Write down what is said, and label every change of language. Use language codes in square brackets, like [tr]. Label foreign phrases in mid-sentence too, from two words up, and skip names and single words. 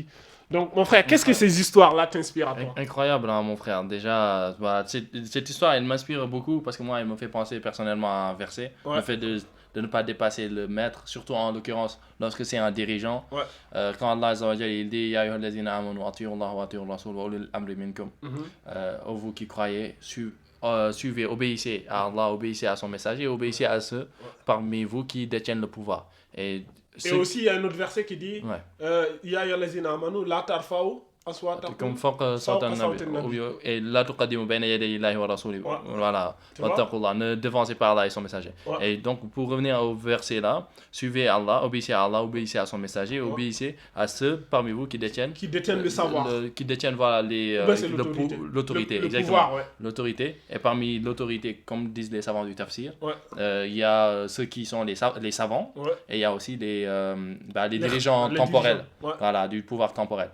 [fr] Donc, mon frère, qu'est-ce que ces histoires-là t'inspirent à toi? Incroyable, hein, mon frère. Déjà, cette histoire, elle m'inspire beaucoup parce que moi, elle me fait penser personnellement à un verset. Le fait de ne pas dépasser le maître, surtout en l'occurrence lorsque c'est un dirigeant. [ar] Quand الله عز وجل, [fr] il dit [ar] يا أيها الذين آمنوا أطيعوا الله وأطيعوا الرسول وأولي الأمر منكم. [fr] Vous qui croyez, suivez, obéissez à Allah, obéissez à son messager, obéissez à ceux parmi vous qui détiennent le pouvoir. Et aussi, il y a un autre verset qui dit [ar] يا أيها الذين آمنوا لا ترفعوا comme فوق صوت النبي et لا تقدموا بين يدي الله ورسوله. [fr] Voilà. Wattaqullah, ne devancez pas Allah et son messager. Et donc pour revenir au verset là, suivez Allah, obéissez à Allah, obéissez à son messager, obéissez à ceux parmi vous qui détiennent le savoir, qui détiennent voilà l'autorité, exactement, l'autorité. Et parmi l'autorité, comme disent les savants du tafsir, il y a ceux qui sont les savants, et il y a aussi les dirigeants temporels, voilà, du pouvoir temporel.